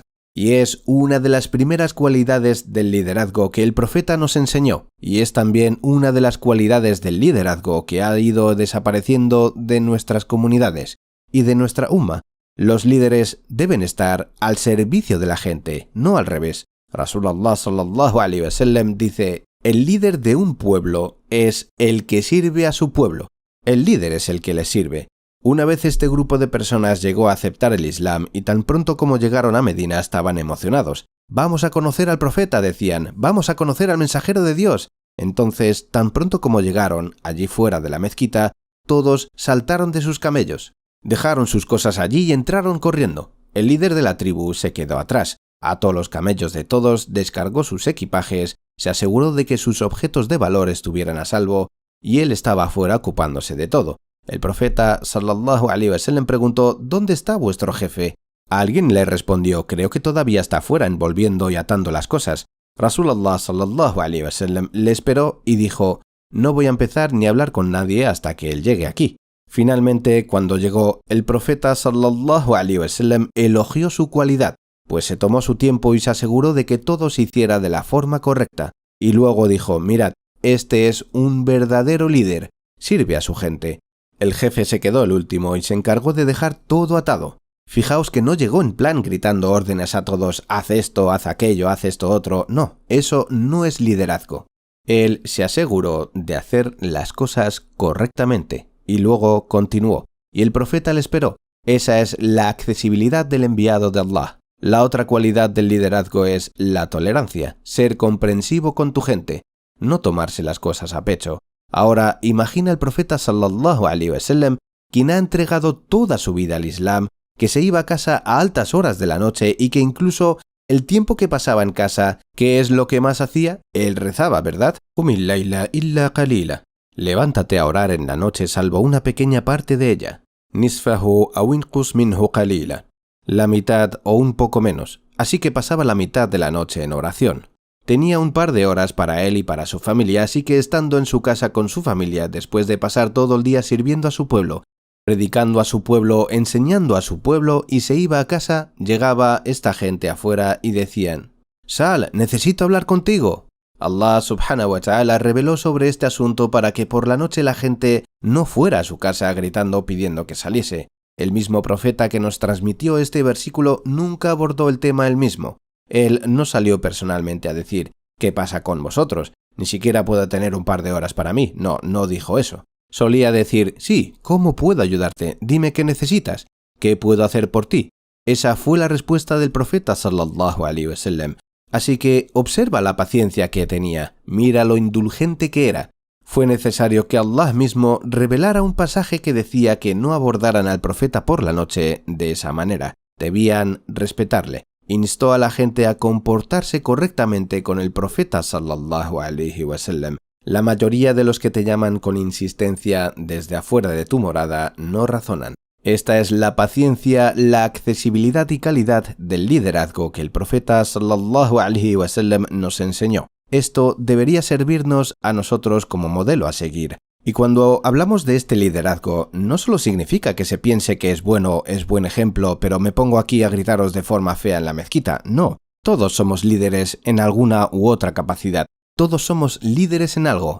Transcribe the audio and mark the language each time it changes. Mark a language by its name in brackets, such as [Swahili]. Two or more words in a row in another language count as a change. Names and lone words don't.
[Spanish] Y es una de las primeras cualidades del liderazgo que el profeta nos enseñó. Y es también una de las cualidades del liderazgo que ha ido desapareciendo de nuestras comunidades y de nuestra umma. Los líderes deben estar al servicio de la gente, no al revés. [Arabic] رسول الله صلى الله عليه وسلم [Spanish] dice: el líder de un pueblo es el que sirve a su pueblo. El líder es el que les sirve. Una vez este grupo de personas llegó a aceptar el Islam y tan pronto como llegaron a Medina estaban emocionados. «Vamos a conocer al profeta», decían, «vamos a conocer al mensajero de Dios». Entonces, tan pronto como llegaron, allí fuera de la mezquita, todos saltaron de sus camellos. Dejaron sus cosas allí y entraron corriendo. El líder de la tribu se quedó atrás. Ató los camellos de todos, descargó sus equipajes, se aseguró de que sus objetos de valor estuvieran a salvo y él estaba afuera ocupándose de todo. El profeta [Arabic] صلى الله عليه وسلم [Spanish] preguntó: «¿Dónde está vuestro jefe?». Alguien le respondió: «Creo que todavía está afuera envolviendo y atando las cosas». [Arabic] رسول الله صلى الله عليه وسلم [Spanish] le esperó y dijo: «No voy a empezar ni a hablar con nadie hasta que él llegue aquí». Finalmente, cuando llegó, el profeta [Arabic] صلى الله عليه وسلم [Spanish] elogió su cualidad, pues se tomó su tiempo y se aseguró de que todo se hiciera de la forma correcta. Y luego dijo: «Mirad, este es un verdadero líder, sirve a su gente». El jefe se quedó el último y se encargó de dejar todo atado. Fijaos que no llegó en plan gritando órdenes a todos: «haz esto, haz aquello, haz esto otro». No, eso no es liderazgo. Él se aseguró de hacer las cosas correctamente y luego continuó. Y el profeta le esperó. Esa es la accesibilidad del enviado de Allah. La otra cualidad del liderazgo es la tolerancia, ser comprensivo con tu gente, no tomarse las cosas a pecho. Ahora, imagina al profeta [Arabic] صلى الله عليه وسلم, [Spanish] quien ha entregado toda su vida al Islam, que se iba a casa a altas horas de la noche y que incluso el tiempo que pasaba en casa, ¿qué es lo que más hacía? Él rezaba, ¿verdad? [Arabic] قم الليل إلا قليلا. [Spanish] Levántate a orar en la noche salvo una pequeña parte de ella. [Arabic] نصفه أو انقص منه قليلا. [Spanish] La mitad o un poco menos. Así que pasaba la mitad de la noche en oración. Tenía un par de horas para él y para su familia, así que estando en su casa con su familia, después de pasar todo el día sirviendo a su pueblo, predicando a su pueblo, enseñando a su pueblo, y se iba a casa, llegaba esta gente afuera y decían: «Sal, necesito hablar contigo». Allah [Arabic] سبحانه وتعالى [Spanish] reveló sobre este asunto para que por la noche la gente no fuera a su casa gritando pidiendo que saliese. El mismo profeta que nos transmitió este versículo nunca abordó el tema él mismo. Él no salió personalmente a decir: «¿Qué pasa con vosotros? Ni siquiera puedo tener un par de horas para mí». No dijo eso. Solía decir: «Sí, ¿cómo puedo ayudarte? Dime qué necesitas. ¿Qué puedo hacer por ti?». Esa fue la respuesta del profeta [Arabic] صلى الله عليه وسلم. [Spanish] Así que observa la paciencia que tenía, mira lo indulgente que era. Fue necesario que Allah mismo revelara un pasaje que decía que no abordaran al profeta por la noche de esa manera. Debían respetarle. Instó a la gente a comportarse correctamente con el profeta [Arabic] صلى الله عليه وسلم. [Spanish] La mayoría de los que te llaman con insistencia desde afuera de tu morada no razonan. Esta es la paciencia, la accesibilidad y calidad del liderazgo que el profeta [Arabic] صلى الله عليه وسلم [Spanish] nos enseñó. Esto debería servirnos a nosotros como modelo a seguir. Y cuando hablamos de este liderazgo, no solo significa que se piense que es bueno, es buen ejemplo, pero me pongo aquí a gritaros de forma fea en la mezquita. No, todos somos líderes en alguna u otra capacidad. Todos somos líderes en algo.